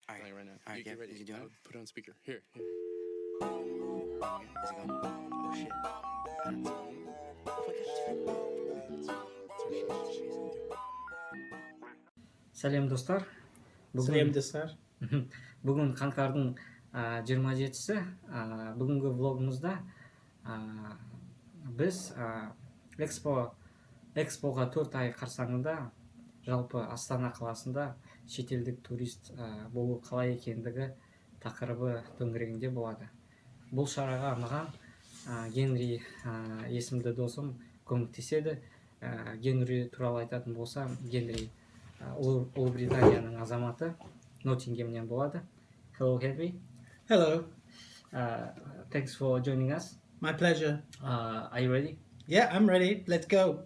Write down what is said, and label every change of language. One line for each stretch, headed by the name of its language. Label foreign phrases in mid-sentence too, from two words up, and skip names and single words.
English: Playing right now. All right, get ready. Is he doing? Put it on speaker. Here. Is it going? Oh shit.
Kazakh: Сәлем достар. Сәлем достар. Бүгін қаңтардың 27-сі. Бүгінгі влогымызда біз экспоға 4 ай қарсаңында жалпы Астана қаласында шетелдік турист болу қалай екендігі тақырыбы төңірегінде болады. Бұл шараға маған Генри есімді досым көмектеседі. Генри туралы айтатын болсам, Генри Ұлыбританияның азаматы, Ноттингемнен болады.
English: Hello, Henry. Hello. Thanks for joining us. My pleasure. Are you ready? Yeah, I'm ready. Let's go.